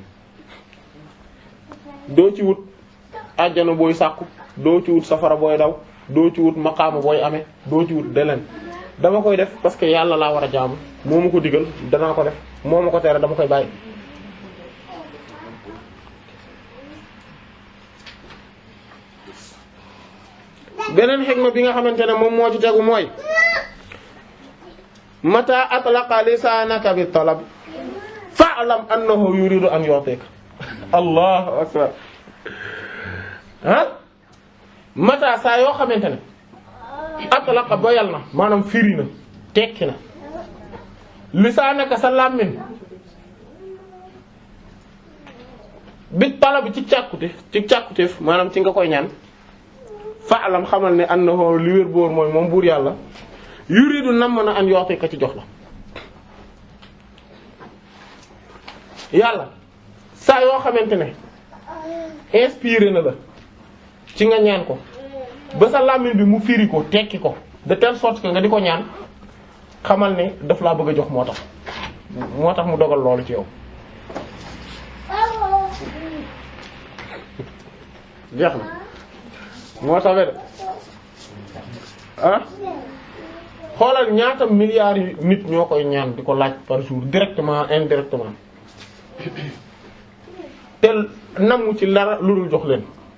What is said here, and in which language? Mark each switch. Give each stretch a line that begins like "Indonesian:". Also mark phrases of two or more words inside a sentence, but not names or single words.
Wolof: doo ci wut àjjana booy sàkku doo ci wut safara booy daw doo ci wut maqaama booy amee doo ci wut deleen dama koy def
French: parce que
Wolof: yàlla laa war a jaamu moo ma ko digal danaa ko def moo ma ko tere dama koy bàyyi. beneen xikma bi nga xamante ne moom moo ci tegu mooy
Arabic: متى أطلق لسانك بالطلب فاعلم أنه يريد أن يعطيك الله أكبر
Wolof: mata saa yoo xamante ne atlaqa boyal na maanaam firi na tekki na lisaanaka sa làmmiñ
Arabic: بالطلب
Wolof: ci càkkuteef maanaam ci nga koy ñaan fa'lam xamal ne annahu li wér boor mooy moom buur yàlla yuridu namm na
Arabic: أن يعطيك
Wolof: ci jox la yàlla saa yoo xamante ne inspiré na la ci nga ñaan ko ba sa làmmiñ bi mu firi ko tekki ko
French: de telle sorte que
Wolof: nga di ko ñaan xamal ne daf laa bëgg a jox moo tax mu dogal loolu ci yow jeex na moo tax de xoolal ñaata milliards yi nit ñoo koy ñaan di ko laaj
French: par jour directement indirectement
Wolof: te namu ci dara lu dul jox leen.